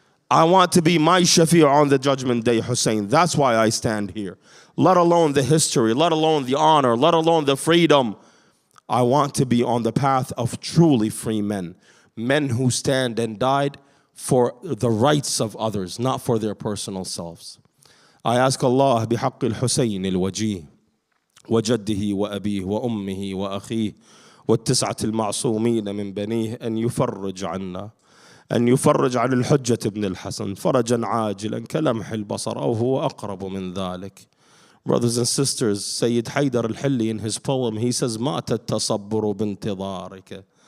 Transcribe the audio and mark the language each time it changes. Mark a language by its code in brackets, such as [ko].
[en] I want to be my Shafi' on the judgment day, Hussein. That's why I stand here. Let alone the history, let alone the honor, let alone the freedom. I want to be on the path of truly free men. Men who stand and died for the rights of others, not for their personal selves. I ask Allah [ar] بحق الحسين الوجيه وجده وأبيه وأمه وأخيه والتسعة المعصومين من بنيه أن يفرج عنا، أن يفرج عن الحجة ابن الحسن فرجا عاجلا كلمح البصر أو هو أقرب من ذلك. [en] Brothers and sisters, Sayyid Haydar al-Hilli in his poem, he says, [ar] مَأْتَ التَّصَبُّرُ بِانْتِظَارِكَ.